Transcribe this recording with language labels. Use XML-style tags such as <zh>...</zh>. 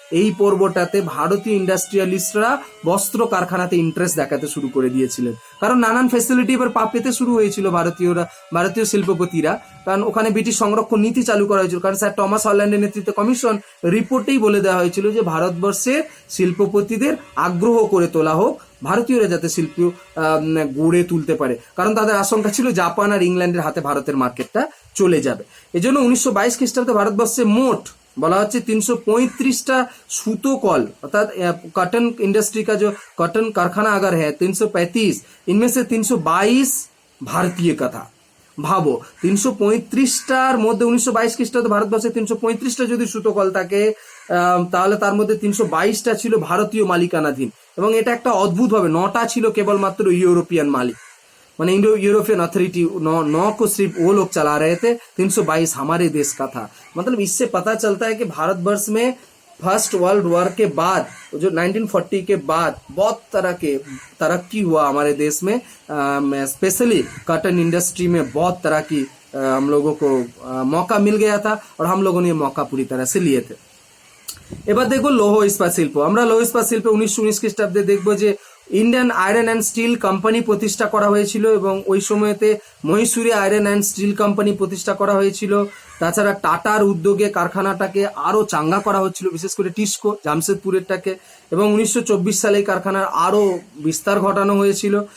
<bn>এই পর্বটাতে ভারতীয় ইন্ডাস্ট্রিয়ালিস্টরা বস্ত্র কারখানাতে ইন্টারেস্ট দেখাতে শুরু করে দিয়েছিলেন, কারণ নানান ফেসিলিটি এবার পেতে শুরু হয়েছিল ভারতীয় শিল্পপতিরা, কারণ ওখানে ব্রিটিশ সংরক্ষণ নীতি চালু করা হয়েছিল। কারণ স্যার টমাস হল্যান্ডের নেতৃত্বে কমিশন রিপোর্টেই বলে দেওয়া হয়েছিল যে ভারতবর্ষের শিল্পপতিদের আগ্রহ করে তোলা হোক, ভারতীয়রা যাতে শিল্প গড়ে তুলতে পারে, কারণ তাদের আশঙ্কা ছিল জাপান আর ইংল্যান্ডের হাতে ভারতের মার্কেটটা চলে যাবে। এজন্য 1922 খ্রিস্টাব্দে ভারতবর্ষে মোট বলা হচ্ছে 335টা সুতো কল,</bn> <hi>অর্থাৎ कॉटन इंडस्ट्री का जो कॉटन कारखाना अगर है 335, इनमें से 322 भारतीय का था।</hi> <bn>ভাবো 335টার মধ্যে 1922 খ্রিস্টাব্দে ভারতবর্ষে 335টা যদি সুতো কল থাকে, তাহলে তার মধ্যে 322টা ছিল ভারতীয় মালিকানাধীন, এবং এটা একটা অদ্ভুত ভাবে 9টা ছিল কেবলমাত্র ইউরোপিয়ান মালিক, মানে</bn> <hi>इंडो यूरोपियन अथॉरिटी 9 को सिर्फ वो लोग चला रहे थे, 322 हमारे देश का था। मतलब इससे पता चलता है कि भारतवर्ष में फर्स्ट वर्ल्ड वॉर के बाद जो 1940 के बाद बहुत तरह के तरक्की हुआ हमारे देश में, स्पेशली कॉटन इंडस्ट्री में बहुत तरह की हम लोगों को मौका मिल गया था, और हम लोगों ने ये मौका पूरी तरह से लिए थे।</hi> <bn>এবার দেখবো লৌহ ইস্পাত শিল্প। আমরা লৌহ ইস্পাত শিল্পে 1919 খ্রিস্টাব্দে দেখবো যে Indian iron and steel company প্রতিষ্ঠা করা হয়েছিল, এবং ওই সময়তে মহীশূরে আয়রন অ্যান্ড স্টিল কোম্পানি প্রতিষ্ঠা করা হয়েছিল। তাছাড়া টাটার উদ্যোগে কারখানাটাকে আরো চাঙ্গা করা হচ্ছিল, বিশেষ করে টিস্কো জামশেদপুরেরটাকে, এবং 1924 সালে কারখানার আরো বিস্তার ঘটানো হয়েছিল।</bn>